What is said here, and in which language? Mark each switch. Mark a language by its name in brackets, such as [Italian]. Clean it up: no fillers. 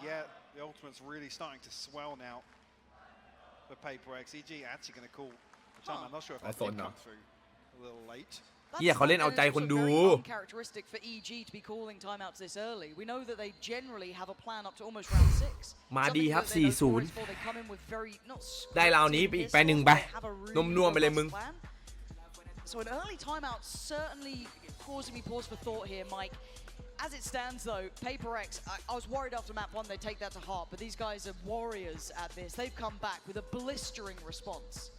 [English] Yeah, the ultimate's really starting to swell now for PRX. EG actually going to call the time. I'm not sure if that did come through a little late. [Thai] เฮียเขาเล่นเอาใจคนดู [English] Uncharacteristic for EG to be calling timeouts this early. We know that they generally have a plan up to almost round 6. [Thai] มาดีครับ 4-0 ได้ราวนี้ไปอีกไปหนึ่งไปนวมๆไปเลยมึง [English] So an early timeout certainly causing me pause for thought here, Mike. As it stands though, PRX, I was worried after map 1 they'd take that to heart, but these guys are warriors at this. They've come back with a blistering response.